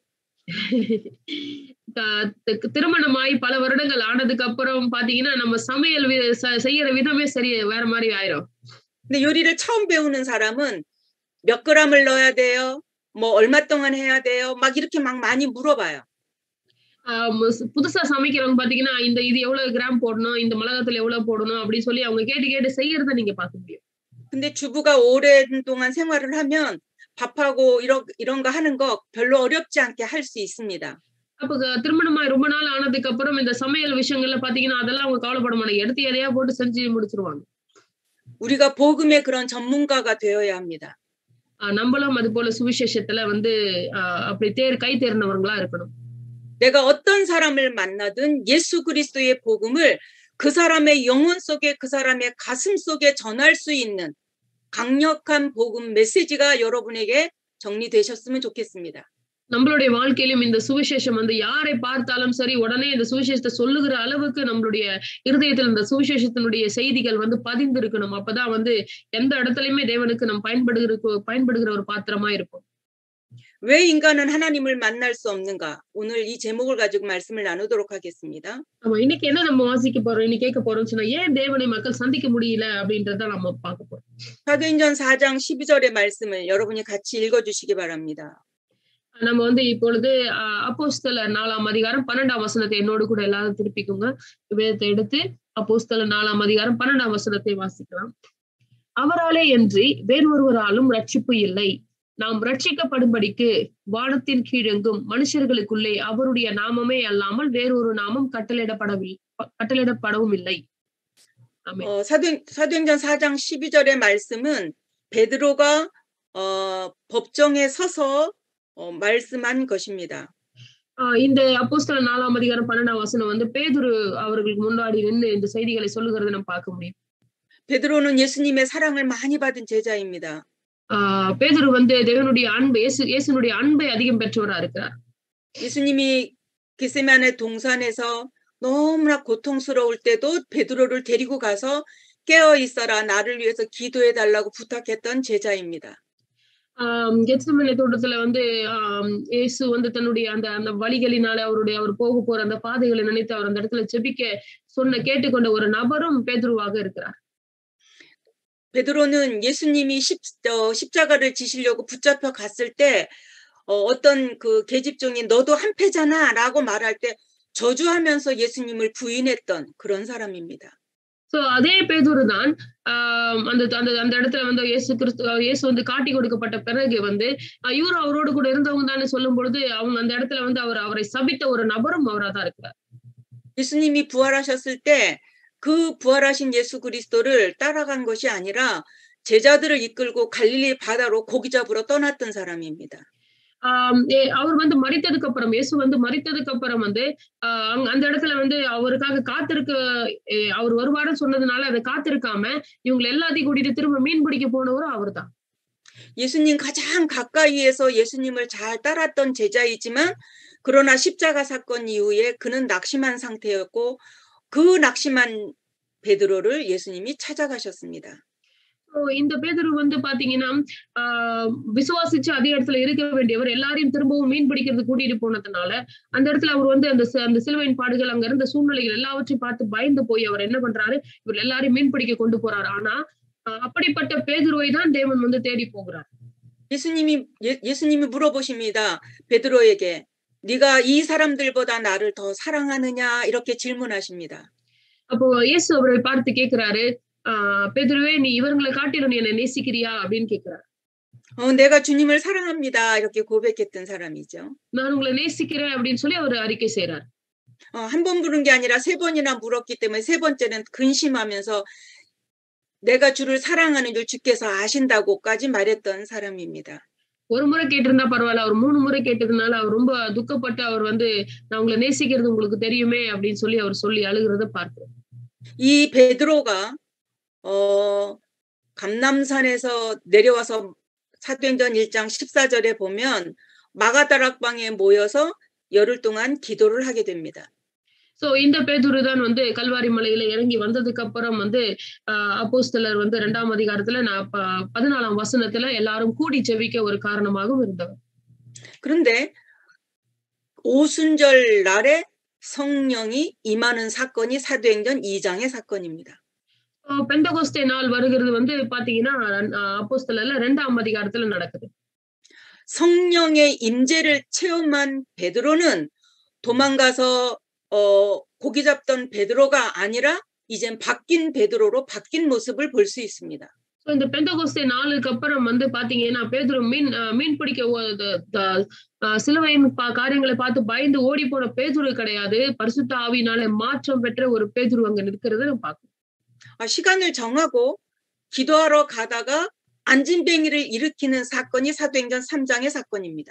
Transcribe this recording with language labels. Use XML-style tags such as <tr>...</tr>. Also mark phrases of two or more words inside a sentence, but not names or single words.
<ta>திருமணமாயி பல வருடங்கள் ஆனதுக்கு அப்புறம் பாத்தீங்கன்னா நம்ம சமையல் செய்யற விதமே சரி வேற மாதிரி ஆயிரும்.</ta> <ko>근데 요리를 처음 배우는 사람은 몇 g을 넣어야 돼요? 뭐 얼마 동안 해야 돼요? 막 이렇게 막 많이 물어봐요.</ko> <ta>புதுசா சமைக்கிறவங்க பாத்தீங்கன்னா இது எவ்வளவு கிராம் போடணும், இந்த மிளகாத்தூள் எவ்வளவு போடணும் அப்படின்னு சொல்லி அவங்க கேட்டு செய்யறத நீங்க பார்க்க முடியும்.</ta> <ko>근데 주부가 오랜 동안 생활을 하면 밥하고 이런 거 하는 거 별로 어렵지 않게 할 수 있습니다.</ko> <ta>அப்ப திருமணமாய் ரொம்ப நாள் ஆனதுக்கு அப்புறம் இந்த சமையல் விஷயங்கள்ல பாத்தீங்கன்னா அதெல்லாம் அவங்க கவலைப்பட மாட்டாங்க. எடுத்து எதையா போட்டு செஞ்சு முடிச்சிருவாங்க.</ta> <ko>우리가 복음의 그런 전문가가 되어야 합니다.</ko> <ta>நம்மளும் அது போல சுவிசேஷத்துல வந்து அப்படி கை தேர்ந்தவங்களா இருக்கணும்.</ta> <ko>내가 어떤 사람을 만나든 예수 그리스도의 복음을 그 사람의 영혼 속에 그 사람의 가슴 속에 전할 수 있는 강력한 복음 메시지가 여러분에게 정리되셨으면 좋겠습니다.</ko> <ta>நம்மளுடைய வாழ்க்கையிலும் இந்த சுவிசேஷம் வந்து யாரை பார்த்தாலும் சரி உடனே இந்த சுவிசேஷத்தை சொல்லுகிற அளவுக்கு நம்மளுடைய இருதயத்தில் இந்த சுவிசேஷத்தினுடைய செய்திகள் வந்து பதிந்து இருக்கணும். அப்பதான் வந்து எந்த இடத்துலயுமே தேவனுக்கு நம்ம பயன்படுகிற ஒரு பாத்திரமா இருக்கும்.</ta> <ko>왜 인간은 하나님을 만날 수 없는가? 오늘 이 제목을 가지고 말씀을 나누도록 하겠습니다.</ko> <ta>இன்னைக்கு என்ன நம்ம வாசிக்க போறோம், இன்னைக்கு கேட்க போறோம்னு சொன்னா ஏன் தேவனை மக்கள் சந்திக்க முடியல அப்படின்றத நம்ம பார்க்க போறோம்.</ta> <ko>사도행전 4장 12절의 말씀을 여러분이 같이 읽어주시기 바랍니다.</ko> <ta>நம்ம வந்து இப்பொழுது அப்போஸ்தலர் 4ஆம் அதிகாரம் 12ஆம் வசனத்தை என்னோடு கூட எல்லாரும் திருப்பிக்குங்க. வேதத்தை எடுத்து அப்போஸ்தலர் 4ஆம் அதிகாரம் 12ஆம் வசனத்தை வாசிக்கலாம். அவராலே அன்றி வேறொருவராலும் ரட்சிப்பு இல்லை. நாம் ரட்சிக்கப்படும்படிக்கு வானத்தின் கீழெங்கும் மனுஷர்களுக்குள்ளே அவருடைய நாமமே அல்லாமல் வேறொரு நாமம் கட்டளையிடப்படவும் இல்லை.</ta> <ko>사도행전 4장 12절의 말씀은 베드로가 법정에 서서 말씀한 것입니다.</ko> <ta>இந்த அப்போஸ்தலர் 4ஆம் அதிகாரம் 12ஆம் வசனம் வந்து பேதுரு அவர்களுக்கு முன்னாடி நின்று இந்த செய்திகளை சொல்லுகிறதை நம்ம பார்க்க முடியும்.</ta> <ko>베드로는 예수님의 사랑을 많이 받은 제자입니다.</ko> <ta>பேதுரு வந்து தேவனுடைய அன்பு இயேசுனுடைய அன்பை அதிகம் பெற்றவரா இருக்கிறார்.</ta> <ko>예수님이 겟세마네 동산에서 너무나 고통스러울 때도 베드로를 데리고 가서 깨어 있어라 나를 위해서 기도해 달라고 부탁했던 제자입니다.</ko> <ta>கெத்செமனே தோட்டத்துல வந்து இயேசு வந்து தன்னுடைய அந்த வழிகளினால அவர் போக போற அந்த பாதைகளை நினைத்து அவர் அந்த இடத்துல ஜெபிக்க கேட்டுக்கொண்ட ஒரு நபரும் பேதுருவாக இருக்கிறார்.</ta> <ko>베드로는 예수님이 십자가를 지시려고 붙잡혀 갔을 때 어떤 그 계집종이 너도 한패잖아라고 말할 때 저주하면서 예수님을 부인했던 그런 사람입니다.</ko> <ta>அதே பேதுரு தான் அந்த இடத்துல வந்து இயேசு வந்து காட்டி கொடுக்கப்பட்ட பிறகு வந்து இவரு அவரோடு கூட இருந்தவங்க தானே சொல்லும் பொழுது அவங்க அந்த இடத்துல வந்து அவரை சபித்த ஒரு நபரும் அவரா தான் இருக்கிறார்.</ta> <ko>예수님이 부활하셨을 때 그 부활하신 예수 그리스도를 따라간 것이 아니라 제자들을 이끌고 갈릴리 바다로 고기 잡으러 떠났던 사람입니다.</ko> <ta>அவர் வந்து மரித்ததுக்கு அப்புறம் இயேசு வந்து மரித்ததுக்கு அப்புறம் வந்து அந்த இடத்துல வந்து அவருக்காக அவர் வருவாருன்னு சொன்னதுனால அதை காத்திருக்காம இவங்க எல்லாத்தையும் கூட்டிட்டு திரும்ப மீன் பிடிக்க போனவரும் அவர் தான்.</ta> <ko>예수님 가장 가까이에서 예수님을 잘 따랐던 제자이지만 그러나 십자가 사건 이후에 그는 낙심한 상태였고 그 낙심한 베드로를 예수님이 찾아가셨습니다.</ko> <ta>இந்த பேதுரு வந்து பாத்தீங்கன்னா விசுவாசிச்சு அதே இடத்துல இருக்க வேண்டியவர் எல்லாரையும் திரும்பவும் மீன் பிடிக்கிறது கூட்டிட்டு போனதுனால அந்த இடத்துல அவர் வந்து அந்த சிலுவையின் பாடுகள் அங்க இருந்த சூழ்நிலைகள் எல்லாவற்றையும் பார்த்து பயந்து போய் அவர் என்ன பண்றாரு, இவர் எல்லாரையும் மீன் பிடிக்க கொண்டு போறாரு. ஆனா அப்படிப்பட்ட பேதுருவை தான் தேவன் வந்து தேடி போகிறார்.</ta> <ko>예수님이 물어보십니다. 베드로에게 네가 이 사람들보다 나를 더 사랑하느냐 이렇게 질문하십니다.</ko> <ta>அப்போ இயேசு அவரை பார்த்து கேட்கிறாரு, பேதுருவே நீ இவங்களை காட்டிலும் நீ என்னை நேசிக்கிறியா அப்படின்னு கேட்கிறார்.</ta> <ko>내가 주님을 사랑합니다 이렇게 고백했던 사람이죠.</ko> <ta>நான் உங்களை நேசிக்கிறேன் அப்படின்னு சொல்லி அவர் அறிக்கை செய்றார்.</ta> <ko>한 번 부른 게 아니라 3번이나 물었기 때문에 3번째는 근심하면서 내가 주를 사랑하는 줄 주께서 아신다고까지 말했던 사람입니다.</ko> <ta>ஒரு முறை கேட்டிருந்தா பரவாயில்ல, அவர் 3 முறை கேட்டதுனால அவர் ரொம்ப துக்கப்பட்டு அவர் வந்து நான் உங்களை நேசிக்கிறது உங்களுக்கு தெரியுமே அப்படின்னு சொல்லி அழுகிறத பார்க்கிறோம்.</ta> <ko>이 베드로가 감남산에서 내려와서 사도행전 1장 14절에 보면 마가다락방에 모여서 열흘 동안 기도를 하게 됩니다.</ko> <ta>சோ இந்த பேதுரு தான் வந்து கல்வாரி மலையில இறங்கி வந்ததுக்கு அப்புறம் வந்து அப்போஸ்தலர் வந்து 2ஆம் அதிகாரத்துல 14ஆம் வசனத்துல எல்லாரும் கூடி ஜெபிக்க ஒரு காரணமாகவும் இருந்தவர்.</ta> <ko>그런데 오순절 날에 성령이 임하는 사건이 사도행전 2장의 사건입니다.</ko> <ta>பெந்தகோஸ்தே நாள் வருகிறது வந்து பாத்தீங்கன்னா அப்போஸ்தலர்ல 2ஆம் அதிகாரத்துல நடக்குது.</ta> <ko>성령의 임재를 체험한 베드로는 도망가서 고기 잡던 베드로가 아니라 이젠 바뀐 베드로로 바뀐 모습을 볼 수 있습니다.</ko> <ta>இந்த பெந்தகோஸ்தே நாளுக்கு அப்புறம் வந்து பாத்தீங்கன்னா பேதுரு மீன் பிடிக்க சிலுவையின் காரியங்களை பார்த்து பயந்து ஓடி போன பேதுரு கிடையாது. பரிசுத்த ஆவியினாலே மாற்றம் பெற்ற ஒரு பேதுரு அங்க நிற்கிறது நம்ம பார்க்கணும்.</ta> <ko>시간을 정하고 기도하러 가다가 안진뱅이를 일으키는 사건이 사도행전 3장의 사건입니다.</ko>